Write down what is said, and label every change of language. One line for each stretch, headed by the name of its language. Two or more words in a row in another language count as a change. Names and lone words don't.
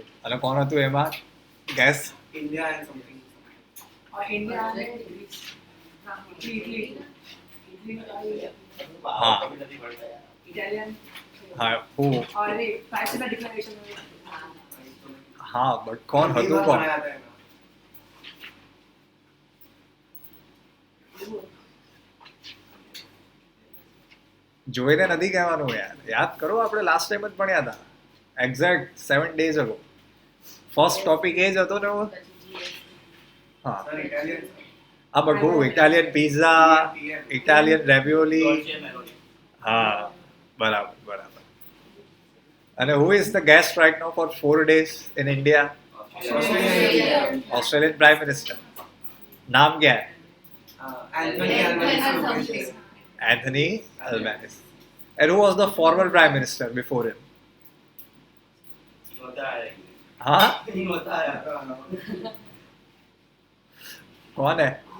Gujarati: અને કોણ હતું એમાં? ગેસ. હા હા હું હા બટ કોણ હતું કોણ? જોઈને નથી કહેવાનું યાર, યાદ કરો, આપણે
English: last time
Gujarati: જ ભણ્યા હતા, એક્ઝેક્ટ 7
English: days ago. first topic
Gujarati: એ જ હતો ને? હા હા બટ હું
English: Italian pizza, Italian ravioli.
Gujarati: હા બરાબર બરાબર.
English: અને who is the guest right now for 4 days in India? Australian Prime Minister.
Hindi: नाम क्या है? Anthony Albanese.
English: And who was the former Prime Minister before him?
Hindi: हाँ? कौन है?